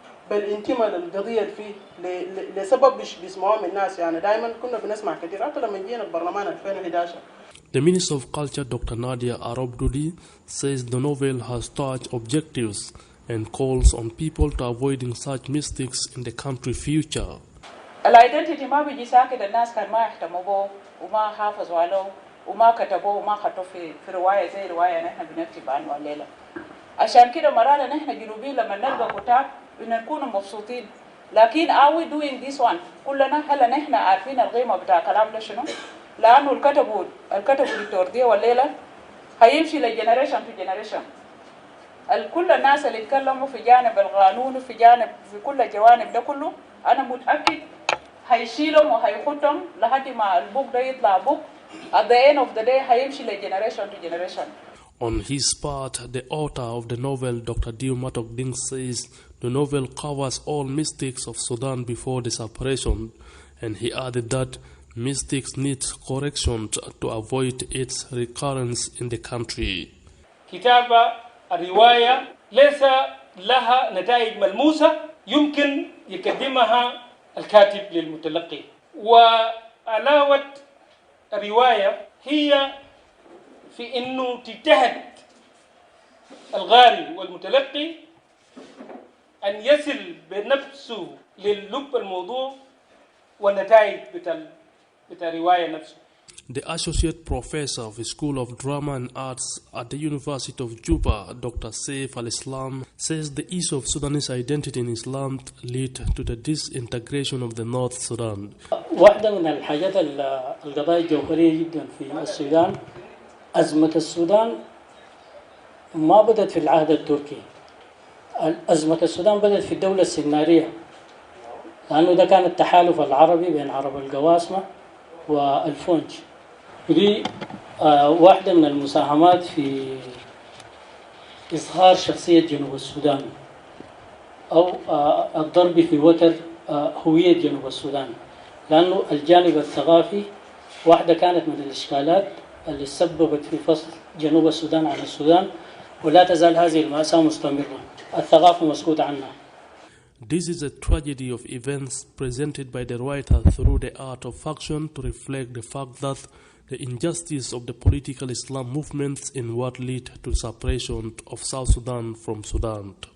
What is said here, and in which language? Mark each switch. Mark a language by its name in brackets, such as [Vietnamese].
[Arabic] بالانتماء للقضيه اللي فيه لسبب مش بيسمعوه من الناس. يعني دائما كنا بنسمع كثير حتى لما جينا البرلمان 2011. [English] The Minister of Culture, Dr. Nadia Arabdoudi, says the novel has touched objectives and calls on people to avoiding such mistakes in the country's future. [Arabic] الايدنتيتي ما بيجي ساكت، الناس كان ما يهتموا به وما حافظوا عليه وما كتبوه وما خطوه في روايه زي روايه نحن بنكتب عنه الليله. عشان كده مرات نحن جنوبيين لما نلقى كتاب بنكون مبسوطين، لكن [English] are we doing this one؟ [Arabic] كلنا هلا نحن عارفين القيمه بتاع الكلام ده شنو؟ لانه الكتبوا للتورديه والليله هيمشي [English] لجنريشن to generation. [Arabic] كل الناس اللي يتكلموا في جانب القانون وفي جانب في كل الجوانب ده كله انا متاكد هيشيلهم وهيخطهم لحد ما البوك ده يطلع بوك. [English] At the end of the day [Arabic] هيمشي [English] لجنريشن to generation. On his part, the author of the novel, Dr. Dio Matok Ding, says the novel covers all mistakes of Sudan before the separation, and he added that mistakes need correction to avoid its recurrence in the country. [Arabic] كتابة الرواية ليس لها نتائج ملموسة يمكن يقدمها الكاتب للمتلقي، وعلاوة الرواية هي في إنه تجتهد القارئ والمتلقي أن يصل بنفسه للب الموضوع والنتائج بتاع الرواية نفسه. [English] The Associate Professor of the School of Drama and Arts at the University of Juba, Dr. Saif al-Islam, says the issue of Sudanese identity in Islam lead to the disintegration of the North Sudan. [Arabic] واحدة من الحاجات القضايا الجوهرية جدا في السودان، أزمة السودان ما بدأت في العهد التركي. أزمة السودان بدأت في الدولة السنارية، لأنه ده كان التحالف العربي بين عرب القواسمة والفونج. ودي واحدة من المساهمات في إظهار شخصية جنوب السودان أو الضرب في وتر هوية جنوب السودان، لأنه الجانب الثقافي واحدة كانت من الإشكالات اللي سببت في فصل جنوب السودان عن السودان، ولا تزال هذه المأساة مستمرة. الثقافة مسكوت عنها. [English] This is a tragedy of events presented by the writer through the art of fiction to reflect the fact that the injustice of the political Islam movements in what led to the separation of South Sudan from Sudan.